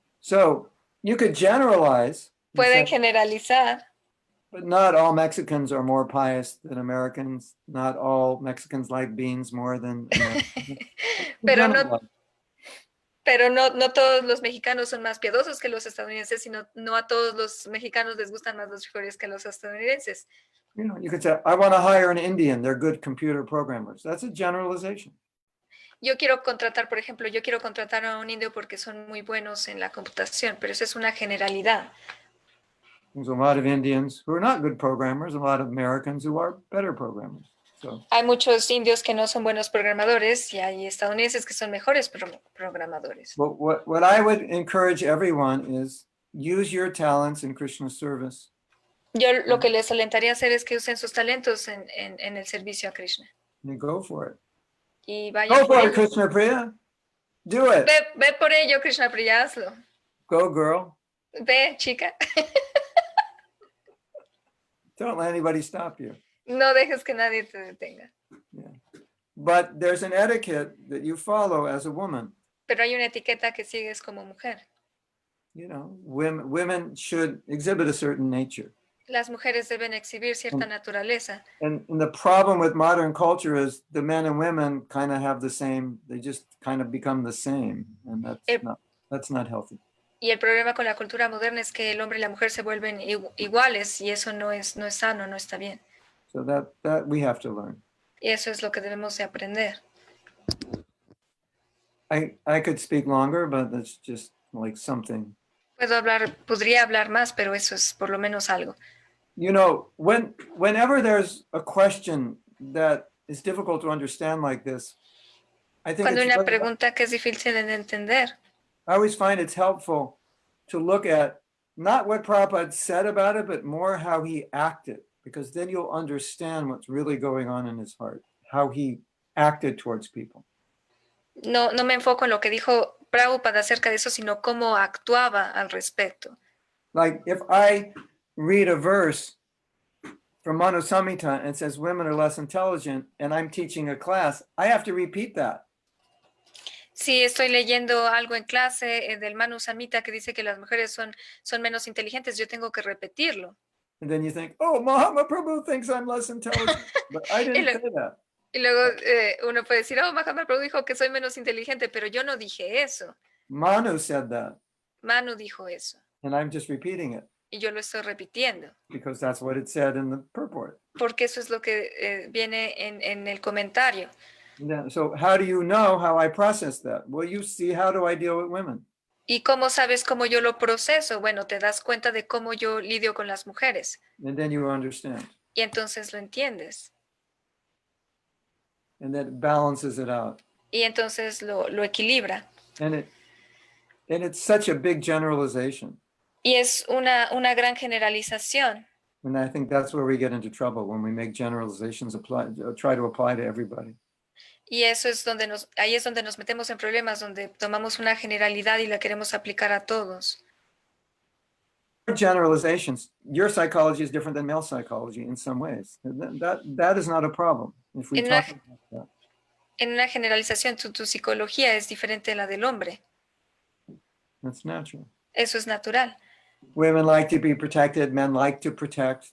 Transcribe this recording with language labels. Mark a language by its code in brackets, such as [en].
[en] So you could generalize, [es] Pueden generalizar, [en] but not all Mexicans are more pious than Americans. Not all Mexicans like beans more than Americans. [es] pero no todos los mexicanos son más piadosos que los estadounidenses, sino no a todos los mexicanos les gustan más los frijoles que a los estadounidenses. [en] You know, you could say, I want to hire an Indian. They're good computer programmers. That's a generalization. [es] Yo quiero contratar, por ejemplo, a un indio porque son muy buenos en la computación, pero eso es una generalidad. [en] There's a lot of Indians who are not good programmers, a lot of Americans who are better programmers. So, [es] Hay muchos indios que no son buenos programadores y hay estadounidenses que son mejores programadores. [en] but what I would encourage everyone is use your talents in Krishna's service. [es] Yo lo que les alentaría a hacer es que usen sus talentos en el servicio a Krishna. [en] And go for it. [es] Y [en] Go [es] vayan por [en] for it, [es] ello. [en] Krishna Priya. Do it. [es] Ve por ello, Krishna Priya, hazlo. [en] Go, girl. [es] Ve, chica. [en] Don't let anybody stop you. [es] No dejes que nadie te detenga. [en] But there's an etiquette that you follow as a woman. [es] Pero hay una etiqueta que sigues como mujer. [en] You know, women should exhibit a certain nature. [es] Las mujeres deben exhibir cierta naturaleza. [en] And the problem with modern culture is the men and women kind of have the same, they just kind of become the same. And that's not healthy. [es] Y el problema con la cultura moderna es que el hombre y la mujer se vuelven iguales y eso no es sano, no está bien. [en] So that we have to learn. [es] Y eso es lo que debemos de aprender. [en] I could speak longer, but that's just like something. [es] Podría hablar más, pero eso es por lo menos algo. [en] You know, whenever there's a question that is difficult to understand like this, I think [es] Cuando hay una [en] it's [es] pregunta que es difícil de entender, [en] I always find it's helpful to look at not what Prabhupada said about it, but more how he acted, because then you'll understand what's really going on in his heart, how he acted towards people. [es] no me enfoco en lo que dijo Prabhupada acerca de eso, sino cómo actuaba al respecto. [en] Like if I read a verse from Manu Samhita and it says women are less intelligent, and I'm teaching a class, I have to repeat that. [es] Si estoy leyendo algo en clase del Manu Samhita que dice que las mujeres son menos inteligentes, yo tengo que repetirlo. [en] And then you think, oh, Mahatma Prabhu thinks I'm less intelligent, but I didn't say that. [es] Y luego uno puede decir, oh, Mahatma Prabhu dijo que soy menos inteligente, pero yo no dije eso. [en] Manu said that, [es] Manu dijo eso. [en] and I'm just repeating it [es] Y yo lo estoy repitiendo. [en] because that's what it said in the purport. [es] Porque eso es lo que viene en el comentario. [en] Yeah, so how do you know how I process that? Well, you see, how do I deal with women? [es] ¿Y cómo sabes cómo yo lo proceso? Bueno, te das cuenta de cómo yo lidio con las mujeres. [en] And then you understand. [es] Y entonces lo entiendes. [en] And that balances it out. [es] Y entonces lo equilibra. [en] And it's such a big generalization. [es] Y es una gran generalización. [en] And I think that's where we get into trouble, when we make generalizations try to apply to everybody. [es] Y eso es ahí es donde nos metemos en problemas, donde tomamos una generalidad y la queremos aplicar a todos. [en] Generalizations, your psychology is different than male psychology in some ways. That is not a problem. If we talk about that. [es] En una generalización, tu psicología es diferente a la del hombre. [en] That's natural. [es] Eso es natural. [en] Women like to be protected, men like to protect.